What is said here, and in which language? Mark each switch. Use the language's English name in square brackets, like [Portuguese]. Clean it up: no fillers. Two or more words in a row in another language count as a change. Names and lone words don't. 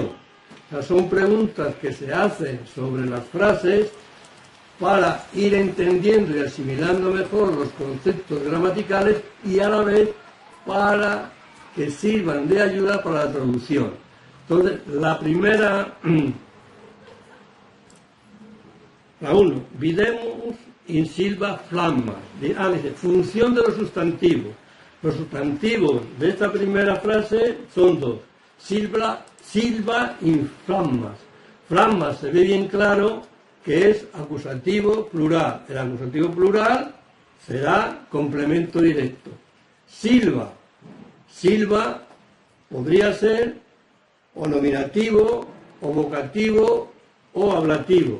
[Spanish] O sea, son preguntas que se hacen sobre las frases para ir entendiendo y asimilando mejor los conceptos gramaticales y a la vez para que sirvan de ayuda para la traducción. Entonces, la primera, la 1, [Latin] videmus in silva flammas. [Spanish] Dice, función de los sustantivos. Los sustantivos de esta primera frase son dos. [Latin] Silva in flammas. [Spanish] Flammas se ve bien claro que es acusativo plural. El acusativo plural será complemento directo. Silva. Silva podría ser o nominativo, o vocativo, o ablativo.